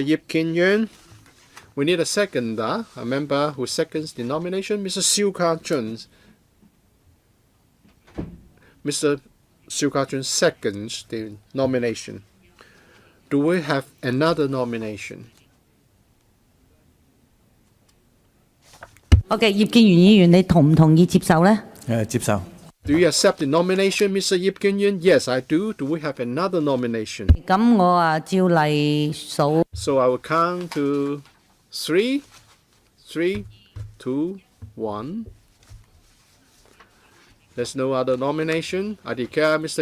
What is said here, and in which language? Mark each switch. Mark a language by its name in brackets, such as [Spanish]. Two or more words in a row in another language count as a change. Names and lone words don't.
[English] Yip Kin Yuen. We need a seconder, a member who seconds the nomination. Mr. Siu Ka-chun. Mr. Siu Ka-chun seconds the nomination. Do we have another nomination? [Cantonese] OK， 葉建源議員，你同唔同意接受呢？接受。 [English] Do you accept the nomination, Mr. Yip Kin Yuen? Yes, I do. Do we have another nomination? [Cantonese] 咁我照例數。 [English] So I will count to 3, 3, 2, 1. There's no other nomination. I declare Mr.